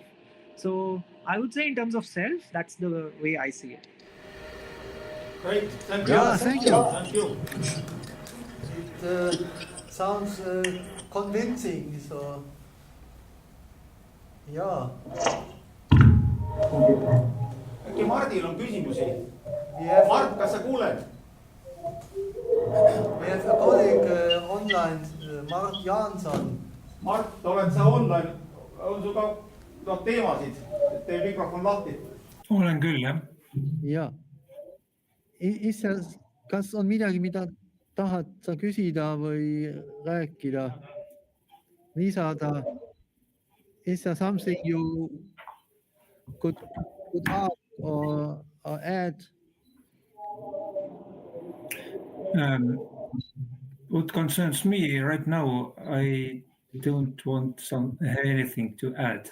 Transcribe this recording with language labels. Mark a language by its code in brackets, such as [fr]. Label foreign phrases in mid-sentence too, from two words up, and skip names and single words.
[en] So I would say in terms of self, that's the way I see it. Great, thank you. Yeah, thank you. Thank you. It sounds convincing. So, yeah. [et] äkki Mardil on küsimusi? [en] Have, [et] Mart, kas sa kuuled? [en] we have a colleague online, Mart Jaanson. [et] Mart, oled sa online? On sul ka teemasid? Tee mikrofon lahti. Olen küll, jah. Ja. Kas on midagi, mida tahad sa küsida või rääkida? Lisada? [en] Is there something you could ask or add? What concerns me right now, I don't want anything to add.